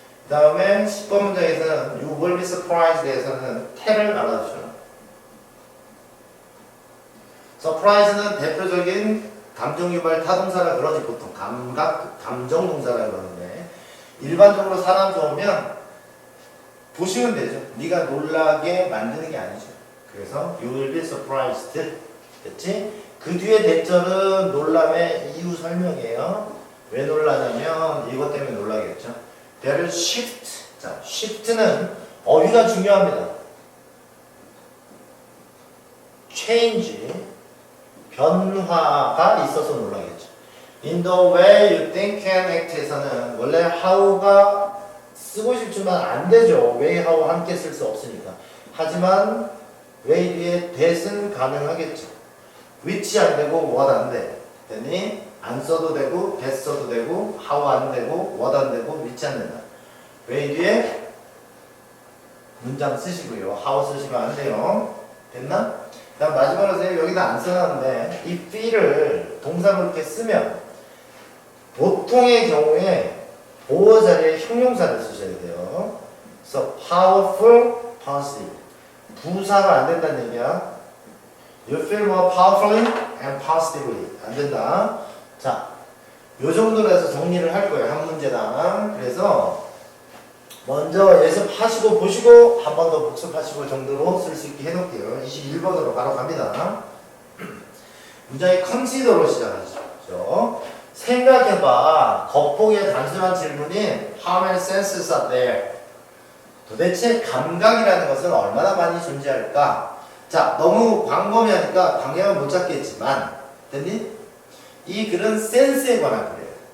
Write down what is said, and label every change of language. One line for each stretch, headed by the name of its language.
Korean: 그 다음에 10번 문장에서는
English: you will be surprised
Korean: 에서는 tell을 알아두셔라. surprise는 대표적인 감정유발 타동사라 그러지. 보통 감정동사라 그러는데 일반적으로 사람 좋으면 보시면 되죠. 네가 놀라게 만드는 게 아니죠.
English: 그래서 you will be surprised.
Korean: 됐지? 그 뒤에 대절은 놀람의 이유 설명이에요. 왜 놀라냐면 이것 때문에 놀라겠죠. 배를 shift. 자, shift는 어휘가 중요합니다. change, 변화가 있어서 놀라겠죠.
English: In the way you think and act에서는
Korean: 원래 how가 쓰고 싶지만 안 되죠. way, how 함께 쓸 수 없으니까. 하지만 way 뒤에 that은 가능하겠죠. which 안 되고 what 안 돼. 되니 안 써도 되고 that 써도 되고 how 안 되고 what 안 되고 which 안 된다. way 뒤에 문장 쓰시고요. how 쓰시면 안 돼요. 됐나? 다음 마지막으로 선생님 여기다 안 써놨는데 이 feel을 동사로 이렇게 쓰면 보통의 경우에 보어 자리에 형용사를 쓰셔야 돼요. 그래서 powerful, positive. 부사가 안 된다는 얘기야.
English: You feel more powerfully and positively.
Korean: 안 된다. 자, 요 정도로 해서 정리를 할 거예요. 한 문제당. 그래서 먼저 예습하시고 보시고 한 번 더 복습하시고 정도로 쓸 수 있게 해놓을게요. 21번으로 바로 갑니다. 문장의 consider로 시작하시죠. 생각해봐. 겉보기에 단순한 질문인
English: How many senses are there?
Korean: 도대체 감각이라는 것은 얼마나 많이 존재할까? 자, 너무 광범위하니까 방향은 못 잡겠지만 됐니? 이 글은 센스에 관한 글이에요.